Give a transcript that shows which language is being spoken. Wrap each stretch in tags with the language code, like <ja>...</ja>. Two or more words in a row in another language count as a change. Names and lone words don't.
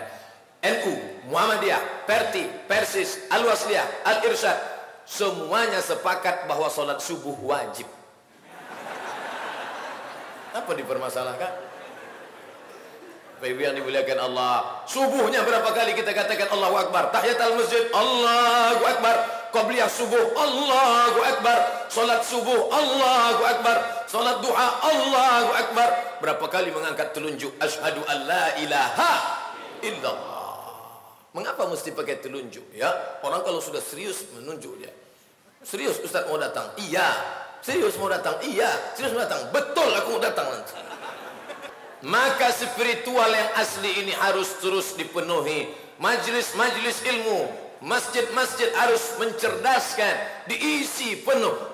<id>NU, Muhammadiyah, Perti, Persis, Al-Wasliyah, Al-Irsyad, semuanya sepakat bahwa sholat subuh wajib. Apa dipermasalahkan? Bapak Ibu yang dimuliakan Allah, subuhnya berapa kali kita katakan</id> <ar>Allahu Akbar?</ar> <id>Tahiyatul masjid,</id> <ar>Allahu Akbar.</ar> <id>Qabliyah subuh,</id> <ar>Allahu Akbar.</ar> <id>Salat subuh,</id> <ar>Allahu Akbar.</ar> <id>Salat duha,</id> <ar>Allahu Akbar.</ar> <id>Berapa kali mengangkat telunjuk?</id> <ar>Asyhadu an la ilaha illallah.</ar> <id>Mengapa mesti pakai telunjuk? Ya, orang kalau sudah serius menunjuk dia. Serius Ustaz mau datang? Iya. Serius mau datang? Iya. Serius mau datang? Betul aku mau datang nanti. Maka spiritual yang asli ini harus terus dipenuhi. Majlis-majlis ilmu, masjid-masjid harus mencerdaskan, diisi penuh.</id>